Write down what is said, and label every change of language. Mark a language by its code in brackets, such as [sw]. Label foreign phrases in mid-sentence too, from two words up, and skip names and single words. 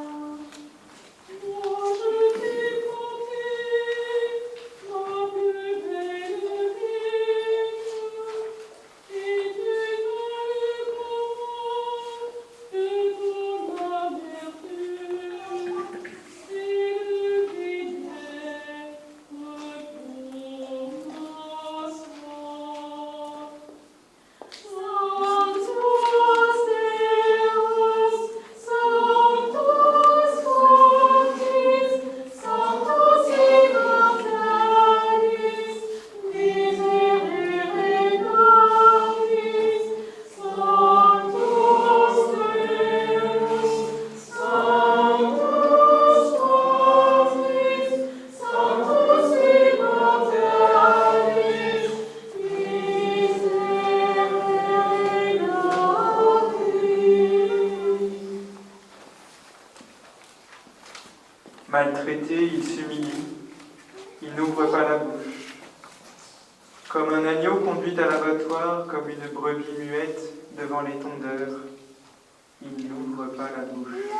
[fr] Moi je t'ai porté ma plus belle vie. Et tu m'as le commun de ton amertume et le biais de ton passement. [la] Sanctus Deus, Sanctus Fortis, Sanctus Immortalis, Miserere nobis, Sanctus Deus, Sanctus Fortis, Sanctus Immortalis, Miserere nobis. [fr] Maltraité, il s'humilie, il n'ouvre pas la bouche. Comme un agneau conduit à l'abattoir, comme une brebis muette devant les tondeurs, il n'ouvre pas la bouche.